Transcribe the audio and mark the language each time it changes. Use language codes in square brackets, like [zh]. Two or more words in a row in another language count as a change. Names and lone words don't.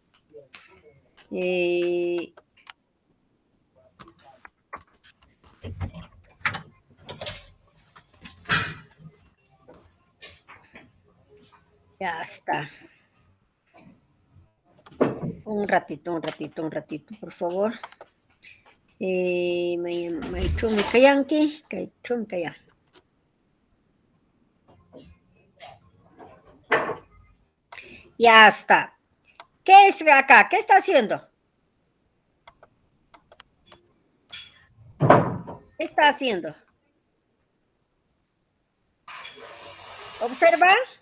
[es] Ya está. Un ratito, por favor. [qu] Maichumi kayanki, kaichumi kaya. [es] Ya está. ¿Qué es acá? ¿Qué está haciendo? ¿Qué está haciendo? ¿Observa?